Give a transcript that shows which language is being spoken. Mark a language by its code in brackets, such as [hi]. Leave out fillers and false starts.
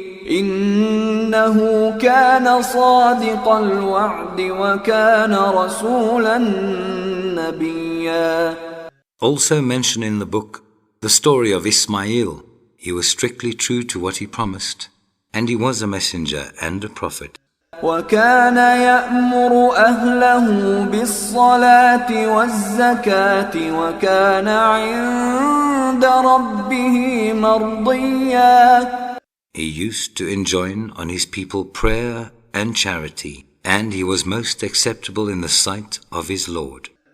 [ar] إنه كان صادق الوعد وكان رسولا نبيا. [en] Also mention in the book the story of Ismail. He was strictly true to what he promised, and he was a messenger and a prophet. [ar] وكان يأمر أهله بالصلاة والزكاة وكان عند ربه مرضيا. [en] He used to enjoin on his people prayer and charity, and he was most acceptable in the sight of his Lord.